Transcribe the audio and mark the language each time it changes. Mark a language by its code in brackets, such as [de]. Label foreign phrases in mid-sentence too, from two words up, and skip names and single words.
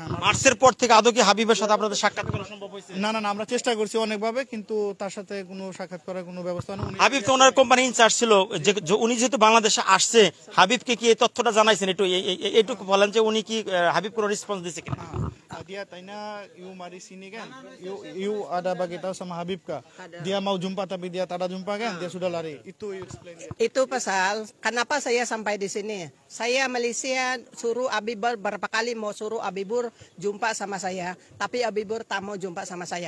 [bn] মার্চের পর থেকে আদৌ কি হাবিবের সাথে আপনাদের সাক্ষাৎ করা সম্ভব হয়েছে? না, আমরা চেষ্টা করছি অনেকভাবে, কিন্তু তার সাথে কোনো সাক্ষাৎ করার কোনো ব্যবস্থা নেই। হাবিব তো ওনার [en] company incharge [bn] ছিল, যে উনি যেহেতু বাংলাদেশে আসছে, হাবিবকে কি এই তথ্যটা জানাইছেন? এইটুকু বলেন যে উনি কি হাবিব কোনো রেসপন্স দিয়েছে কিনা? [ms] Dia tanya you mari sini kan, you ada bagi tahu sama Habib kah? Dia mau jumpa tapi dia tak ada jumpa kan, dia sudah lari. Itu [en] you explain. [ms] Itu pasal kenapa saya sampai di sini. Saya Malaysia suruh Habibur berapa kali mau suruh Habibur jumpa sama saya, tapi Habibur tak mau jumpa sama saya.